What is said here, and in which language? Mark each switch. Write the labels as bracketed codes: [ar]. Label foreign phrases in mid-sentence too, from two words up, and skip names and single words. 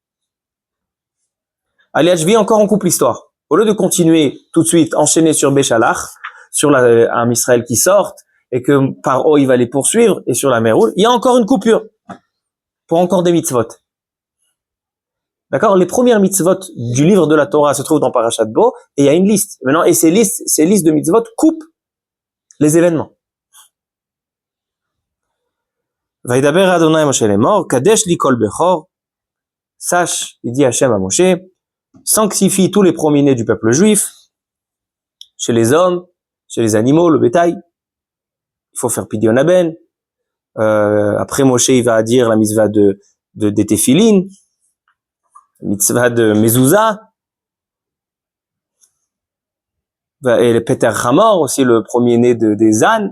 [he] עליית שביעי, [fr] encore on coupe l'histoire. Au lieu de continuer tout de suite, enchaîner sur Béchalach, sur un Israël qui sorte, et que Paro il va les poursuivre, et sur la mer Rouge, il y a encore une coupure. Pour encore des mitzvot. D'accord? Les premières mitzvot du livre de la Torah se trouvent dans Parashat Bo, et il y a une liste. Maintenant, et ces listes de mitzvot coupent les événements. [he] וידבר אדוני משה לאמור קדש לי כל בכור. [fr] Sache, il dit Hachem à Moshe, sanctifie tous les premiers-nés du peuple juif, chez les hommes, chez les animaux, le bétail. Il faut faire [he] פדיון הבן. [fr] Après Moshe, il va dire la mitzvah des téphilines, mitzvah de mezouza, et le [he] פטר חמור, [fr] aussi le premier-né des ânes.